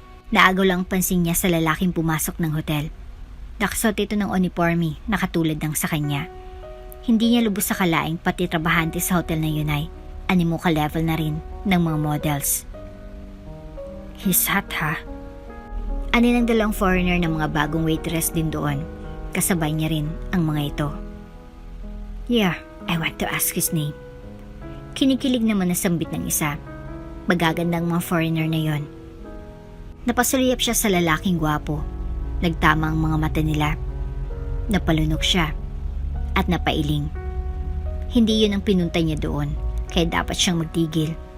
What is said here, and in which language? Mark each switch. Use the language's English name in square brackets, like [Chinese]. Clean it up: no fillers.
[Filipino] Naagaw lang ang pansin niya sa lalaking pumasok ng hotel. Nakasuot ito ng uniforme na katulad ng sa kanya. Hindi niya lubos sa kalaing pati trabahante sa hotel na yun ay animo ka-level na rin ng mga models. [English] He's hot ha? [Filipino] Ani ng dalawang foreigner ng mga bagong waitress din doon. Kasabay niya rin ang mga ito. [English] Yeah, I want to ask his name. [Filipino] Kinikilig naman na sambit ng isa. Magagandang mga foreigner na yon. Napasuliyap siya sa lalaking gwapo. Nagtama ang mga mata nila. Napalunok siya at napailing. Hindi yun ang pinunta niya doon, kaya dapat siyang magtigil.